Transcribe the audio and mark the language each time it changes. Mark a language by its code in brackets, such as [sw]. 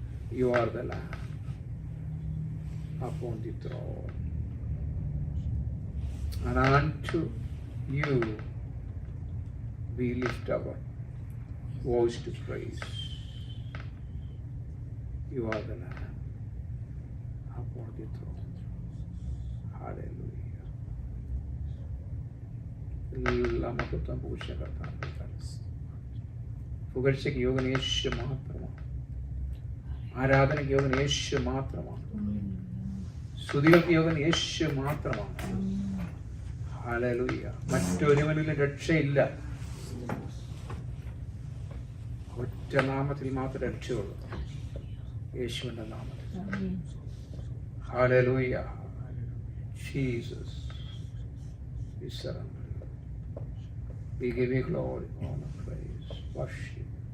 [en] You are the Lamb upon the throne, and unto you we lift our voice to praise. You are the Lamb upon the throne. Hallelujah. [ml] എല്ലാ മഹത്വം പൂശകർത്താൻ പുകഴ്ചയ്ക്ക് യോഗൻ യേശു മാത്രമാണ്. ആരാധനയ്ക്ക് യോഗൻ യേശു മാത്രമാണ്. സ്തുതികൾക്ക് യോഗൻ യേശു മാത്രമാണ്. Hallelujah. മറ്റൊരുവനിലും രക്ഷയില്ല. ഒറ്റ നാമത്തിൽ മാത്രമേ രക്ഷയുള്ളൂ, യേശുവിന്റെ നാമത്തിൽ. Hallelujah. [en] Jesus, we surrender. We give you glory, honor, praise, worship.